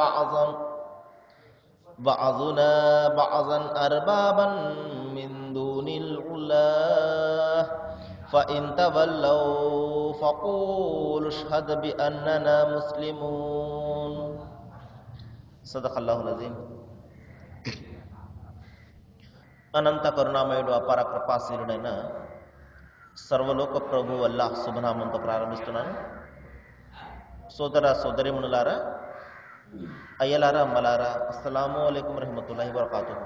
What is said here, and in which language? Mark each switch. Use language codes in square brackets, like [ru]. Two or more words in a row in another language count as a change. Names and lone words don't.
[ar] بعضا أربابا من دون الله فإن تولوا فقولوا اشهد بأننا مسلمون. صدق الله العظيم. [te] అనంత కరుణామయుడు అపార కృపాశీలుడైన సర్వలోక ప్రభు అల్లాహ్ శుభనామంతో ప్రారంభిస్తున్నాను. సోదర సోదరిమణులారా, అయ్యలారా, అమ్మలారా, [ar] السلام عليكم رحمة الله وبركاته.